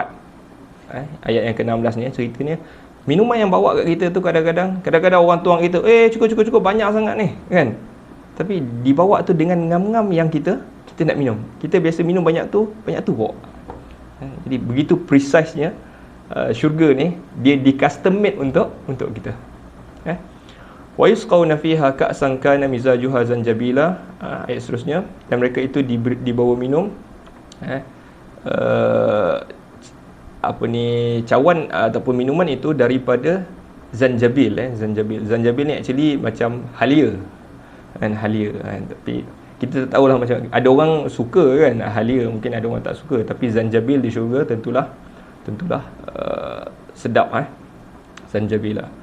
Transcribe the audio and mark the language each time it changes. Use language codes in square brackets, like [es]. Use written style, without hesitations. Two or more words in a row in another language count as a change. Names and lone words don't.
[ms] Ayat yang ke-16 ni ceritanya, minuman yang bawa kat kita tu kadang-kadang orang tuang kita, cukup banyak sangat ni kan. Tapi dibawa tu dengan ngam-ngam yang kita nak minum. Kita biasa minum banyak tu bawa. Jadi begitu precise-nya syurga ni, dia di [en] custom made [ms] untuk kita. [ar] وَيُسْقَوْنَ فِيهَا كَأْسًا كَانَ مِزَاجُهَا زَنجَبِيلًا. [ms] Ayat seterusnya, dan mereka itu dibawa minum cawan ataupun minuman itu daripada zanjabil. Zanjabil ni actually macam halia kan, tapi kita tak tahulah, macam ada orang suka kan halia, mungkin ada orang tak suka, tapi zanjabil di syurga tentulah sedap zanjabil lah.